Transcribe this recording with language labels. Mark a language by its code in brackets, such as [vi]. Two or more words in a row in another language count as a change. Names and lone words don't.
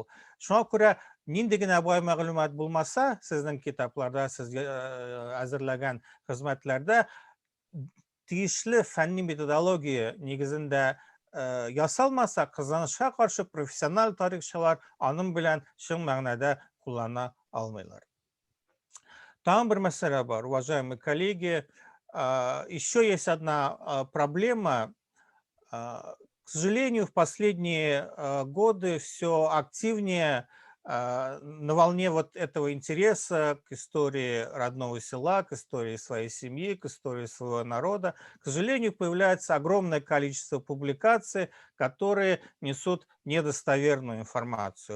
[tt] Шуңа күрә нинди генә бай мәгълүмат булмаса, сезнең китапларда, сез әзерләгән хезмәтләрдә тиешле фәнни методология нигезендә ясалмаса, кызганычка каршы профессиональ тарихчылар аның белән чын мәгънәдә куллана алмыйлар. Там бер мәсьәлә бар, [ru] уважаемые коллеги. Еще есть одна проблема. К сожалению, в последние годы все активнее на волне вот этого интереса к истории родного села, к истории своей семьи, к истории своего народа, к сожалению, появляется огромное количество публикаций, которые несут недостоверную информацию.